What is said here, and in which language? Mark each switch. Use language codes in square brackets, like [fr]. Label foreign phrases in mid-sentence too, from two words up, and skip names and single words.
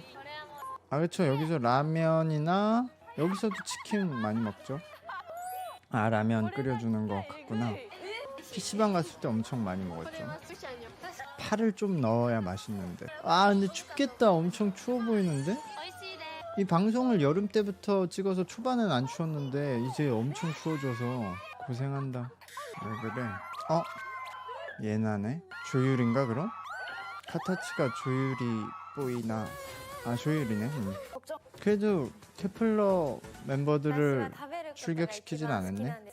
[ko] 아, 그쵸. 여기서 라면이나 여기서도 치킨 많이 먹죠. 아, 라면 끓여주는 거 같구나. PC방 갔을 때 엄청 많이 먹었죠. 파를 좀 넣어야 맛있는데. 아, 근데 춥겠다. 엄청 추워 보이는데? [ja] 美味しいです。 [ko] 이 방송을 여름 때부터 찍어서 초반엔 안 추웠는데 이제 엄청 추워져서 고생한다. 왜 그래? 어? 예나네? 조율인가 그럼? 카타치가 조율이 보이나? 아, 조율이네. 그래도 케플러 멤버들을 출격시키진 않았네.